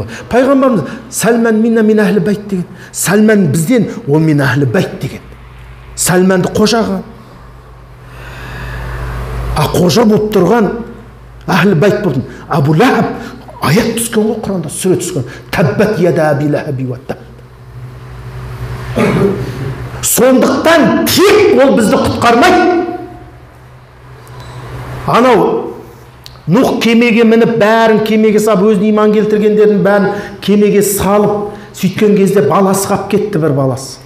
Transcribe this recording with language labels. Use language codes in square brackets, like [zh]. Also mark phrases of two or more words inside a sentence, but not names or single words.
[kk] Пайғамбарымыз [ar] سلمان منا [kk] мен [ar] أهل البيت [kk] деген. Сәлман бізден, ол мен [ar] أهل البيت [kk] деген. Сәлманды қожаға. Қожа болып тұрған [ar] أهل البيت [kk] болдың. Абу Лахаб аят түскен ғой Құранда, сүре түскен. [ar] تبت يدا أبي لهب وتب. [kk] Сондықтан тек ол бізді құтқармайды. Анау Нұх кемеге мініп, бәрін кемеге салып, өзін иман келтіргендерін бәрін кемеге салып, сөйткен кезде баласы қап кетті, бір баласы.